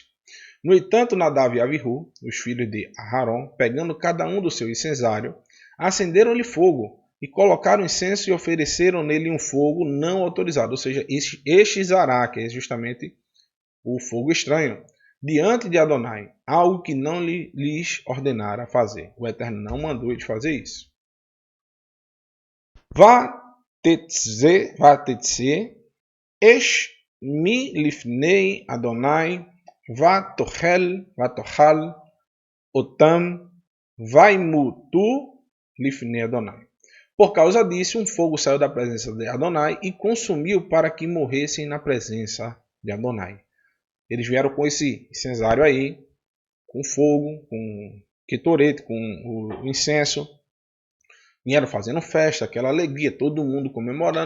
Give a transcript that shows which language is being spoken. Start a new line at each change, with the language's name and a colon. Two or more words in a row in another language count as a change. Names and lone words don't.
Portuguese: No entanto, Nadav e Avihu, os filhos de Aharon, pegando cada um do seu incensário, acenderam-lhe fogo e colocaram incenso e ofereceram nele um fogo não autorizado, ou seja, Eshzará, que é justamente o fogo estranho, diante de Adonai, algo que não lhes ordenara fazer. O Eterno não mandou eles fazer isso.
Hebrew: ותצא, אש מלפני אדוני, ותאכל, אותם, וימותו לפני אדוני.
Portuguese: Por causa disso, um fogo saiu da presença de Adonai e consumiu para que morressem na presença de Adonai. Eles vieram com esse incensário aí, com fogo, com quetorete, com o incenso. Vieram fazendo festa, aquela alegria, todo mundo comemorando.